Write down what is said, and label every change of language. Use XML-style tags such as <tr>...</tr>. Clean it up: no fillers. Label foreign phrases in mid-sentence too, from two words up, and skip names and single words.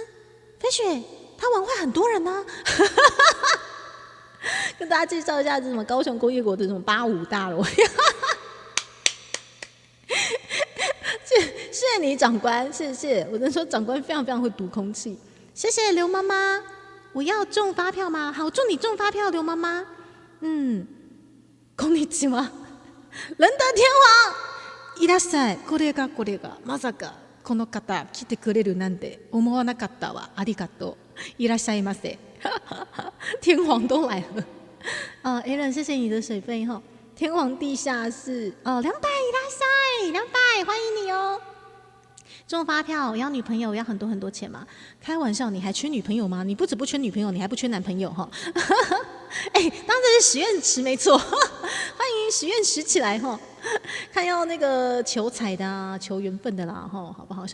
<zh>飞雪他玩坏很多人呢、跟大家介绍一下，这什么高雄工业国的什么85大楼。谢谢你长官，谢谢。我能说长官非常会读空气。谢谢刘妈妈，我要中发票吗？好，祝你中发票，刘妈妈。</zh> <ja>こんにちは。仁德天皇，いらっしゃい。これがまさかこの方来てくれるなんて思わなかったわ。ありがとう。いらっしゃいませ。</ja> <zh>天皇都来了。Alan， 谢谢你的水费哈。天皇地下室 200，いらっしゃい，200，欢迎你哦。中发票，我要女朋友，要很多钱吗？开玩笑，你还缺女朋友吗？你不止不缺女朋友，你还不缺男朋友哈。当这是许愿池没错，欢迎许愿池起来哈。看要那个求财的啊，求缘分的啦哈，好不好？</zh>